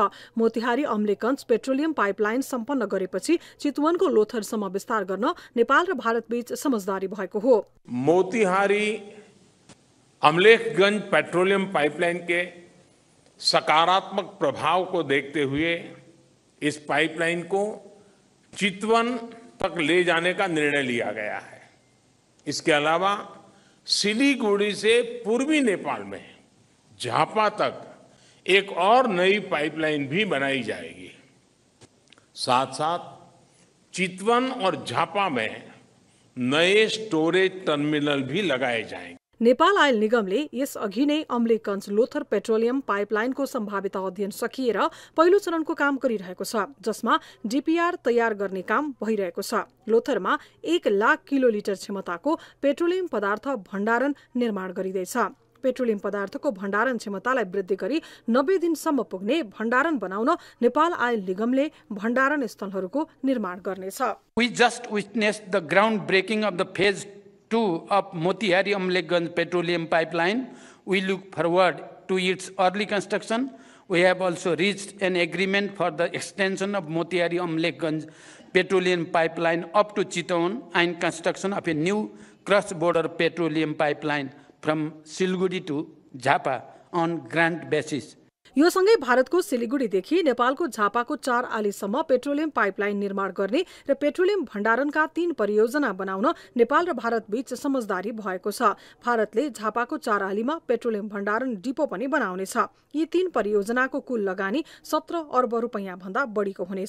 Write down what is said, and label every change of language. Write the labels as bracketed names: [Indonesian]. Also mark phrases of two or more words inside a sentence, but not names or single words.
[Nepali] मोतिहारी अम्लेखगञ्ज पेट्रोलियम पाइपलाइन सम्पन्न गरेपछि चितवनको लोथरसम्म विस्तार गर्न नेपाल र भारतबीच समझदारी भएको हो। [Hindi] मोतिहारी अम्लेखगंज पेट्रोलियम पाइपलाइन के सकारात्मक प्रभाव को देखते हुए इस पाइपलाइन को चितवन तक ले जाने का निर्णय लिया गया है। इसके अलावा सिलीगुड़ी से पूर्वी नेपाल में झापा तक एक और नई पाइपलाइन भी बनाई जाएगी। साथ साथ चितवन और झापा में नए [English] storage terminal [Hindi] भी लगाए जाएंगे। [Nepali] नेपाल आयल निगमले यस अघि नै अम्लेखगञ्ज लोथर पेट्रोलियम पाइपलाइनको सम्भावित अध्ययन सकिएर पहिलो चरणको काम गरिरहेको छ, जसमा डीपीआर तयार गर्ने काम भइरहेको छ। लोथरमा 1 लाख किलोलिटर क्षमताको पेट्रोलियम पदार्थ भण्डारण निर्माण गरिँदैछ। पेट्रोलियम पदार्थको भण्डारण क्षमतालाई वृद्धि गरी 90 दिनसम्म पुग्ने भण्डारण बनाउन नेपाल आयल निगमले भण्डारण स्थलहरूको निर्माण गर्नेछ। [English] We just witnessed the groundbreaking of the phase 2 of Motihari Amlekganj petroleum pipeline. We look forward to its early construction. We have also reached an agreement for the extension of Motihari Amlekganj petroleum pipeline up to Chittagong and construction of a new cross-border petroleum pipeline from Siliguri to Jhapa on grant basis. [Nepali] यो सँगै भारतको सिलिगुडीदेखि नेपालको झापाको 4 आलीसम्म पेट्रोलियम पाइपलाइन निर्माण गर्ने र पेट्रोलियम भण्डारणका 3 परियोजना बनाउन नेपाल र भारतबीच समझदारी भएको छ। भारतले झापाको 4 आलीमा पेट्रोलियम भण्डारण डिपो पनि बनाउनेछ। यी 3 परियोजनाको कुल लगानी 17 अर्ब रुपैयाँ भन्दा बढीको हुनेछ।